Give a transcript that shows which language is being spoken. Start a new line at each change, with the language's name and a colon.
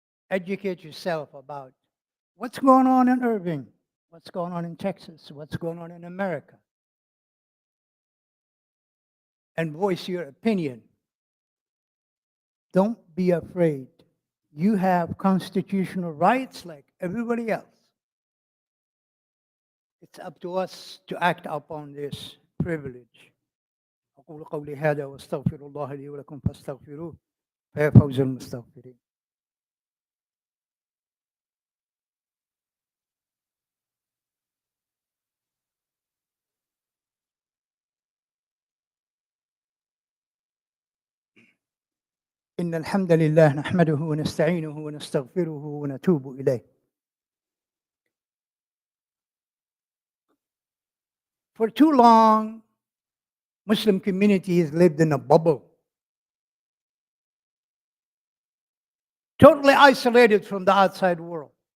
English: Educate yourself about what's going on in Irving, what's going on in Texas, what's going on in America, and voice your opinion. Don't be afraid. You have constitutional rights like everybody else. It's up to us to act upon this privilege.
Arabic: أقول قولي هذا واستغفر الله لي ولكم فاستغفروه فيا فوز المستغفرين. إن الحمد لله نحمده ونستعينه ونستغفره ونتوب إليه.
English: For too long, Muslim community has lived in a bubble, totally isolated from the outside world.